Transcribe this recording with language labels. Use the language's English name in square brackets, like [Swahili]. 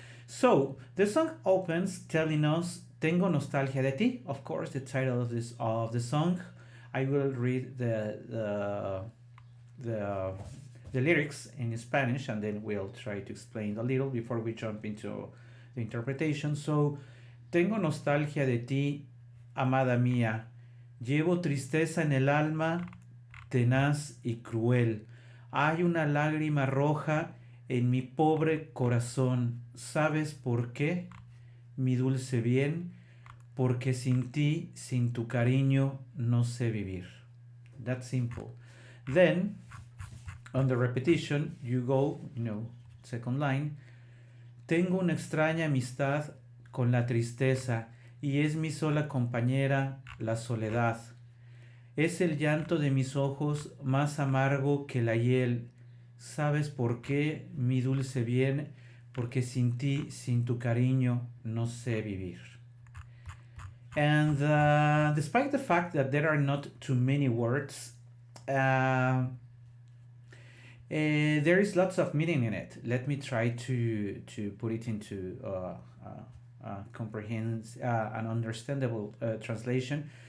[English] So the song opens telling us [Spanish] "Tengo nostalgia de ti." [English] Of course, the title of the song. I will read the the lyrics in Spanish, and then we'll try to explain a little before we jump into the interpretation. [Spanish] So, tengo nostalgia de ti, amada mía. Llevo tristeza en el alma, tenaz y cruel. Hay una lágrima roja en mi pobre corazón. ¿Sabes por qué? Mi dulce bien, porque sin ti, sin tu cariño, no sé vivir. [English] That's simple. Then, on the repetition, you go, second line. [Spanish] Tengo una extraña amistad con la tristeza y es mi sola compañera la soledad. Es el llanto de mis ojos más amargo que la hiel. ¿Sabes por qué, mi dulce bien? Porque sin ti, sin tu cariño, no sé vivir. [English] And despite the fact that there are not too many words, there is lots of meaning in it. Let me try to put it into an understandable translation.